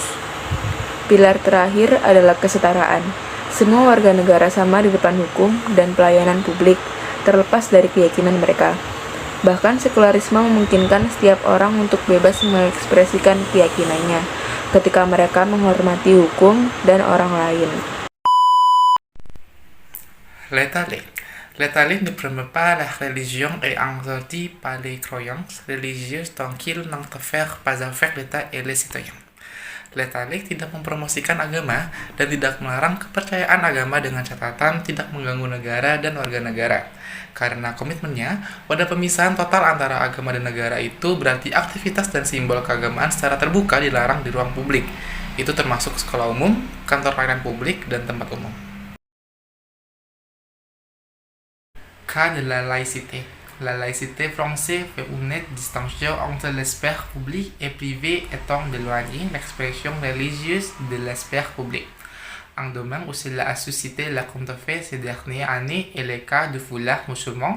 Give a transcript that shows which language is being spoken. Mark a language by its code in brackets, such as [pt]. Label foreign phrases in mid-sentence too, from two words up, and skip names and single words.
[id] Pilar terakhir adalah kesetaraan. Semua warga negara sama di depan hukum dan pelayanan publik, terlepas dari keyakinan mereka. Bahkan sekularisme memungkinkan setiap orang untuk bebas mengekspresikan keyakinannya, ketika mereka menghormati hukum dan orang lain. [fr] L'état laïque. L'état laïque ne permet pas la religion et interdit pas les croyances religieuses tant qu'il n'interfère pas avec l'État et les citoyens. L'état laïque [id] tidak mempromosikan agama dan tidak melarang kepercayaan agama dengan catatan tidak mengganggu negara dan warga negara. Karena komitmennya pada pemisahan total antara agama dan negara itu berarti aktivitas dan simbol keagamaan secara terbuka dilarang di ruang publik. Itu termasuk sekolah umum, kantor pelayanan publik, dan tempat umum. [fr] Cas de la laïcité. La laïcité française fait une nette distinction entre la sphère publique et privée étant d'éloigner l'expression religieuse de la sphère publique. Un domaine où cela a suscité la controverse ces dernières années est le cas du foulard musulman.